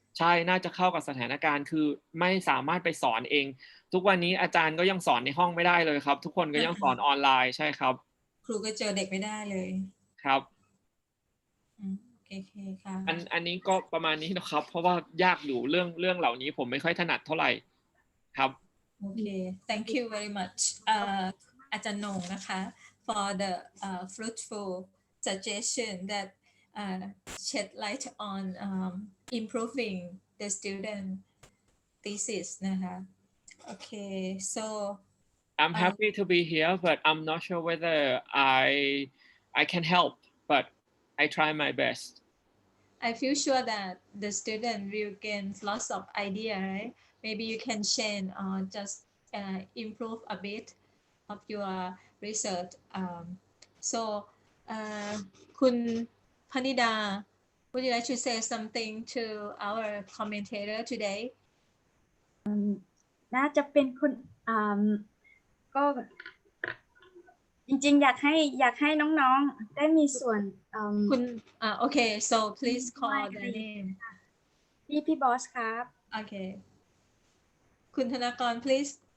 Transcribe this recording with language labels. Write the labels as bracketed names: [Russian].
[Thai] ใช่น่าจะเข้ากับสถานการณ์คือไม่สามารถไปสอนเองทุกวันนี้อาจารย์ก็ยังสอนในห้องไม่ได้เลยครับทุกคนก็ยังสอนออนไลน์ใช่ครับ ครูก็เจอเด็กไม่ได้เลย ครับ โอเคค่ะ อันนี้ก็ประมาณนี้นะครับเพราะว่ายากอยู่เรื่องเหล่านี้ผมไม่ค่อยถนัดเท่าไหร่ครับ [English] โอเค thank you very much อาจารย์นง [Thai] นะคะ [English] for the fruitful suggestion that shed light on improving the student thesis นะคะ okay so I'm happy to be here but I'm not sure whether I can help but I try my best I feel sure that the student will gain lots of idea right maybe you can change or just improve a bit of your research so คุณพนิดา would you like to say something to our commentator today [Thai] น่าจะเป็นคุณก็จริงๆอยากให้น้องๆได้มีส่วน คุณโอเค [English] so please call the name [Thai] พี่บอสครับ โอเคคุณธนากร [English] please